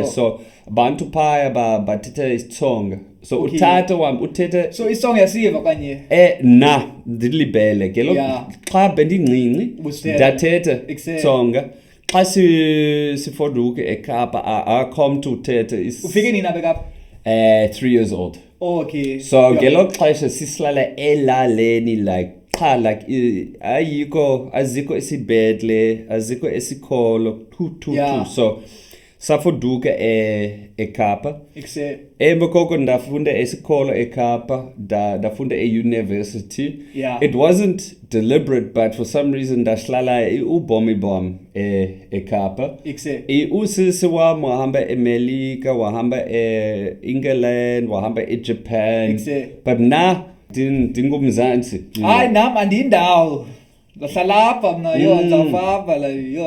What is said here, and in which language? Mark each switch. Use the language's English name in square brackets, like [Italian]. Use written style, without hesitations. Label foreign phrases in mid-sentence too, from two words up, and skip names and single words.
[Xhosa] So abantu phaya bathetha isitsonga so utata wami uthethe so isitsonga yasiva kanye ndilibele ke lo xa bendincinci ndathetha isitsonga xa sifoduke eKapa akho to uthetha ufike nini apha eKapa [English] 3 years old okay [Xhosa] so ngelo xesha sisilala elaleni like like azikho esibedle azikho esikolo so safoduka eKapa emkoko ndafunda esikolo eKapa ndafunda euniversity [English] it wasn't deliberate but for some reason [Xhosa] ndahlala ubomi bam eKapa usisi wami wahamba eMelika wahamba eEngland wahamba eJapan but ndingumzansi [Zulu] hayi nami andindawo ngahlala lapha mina yo ngizafava la yo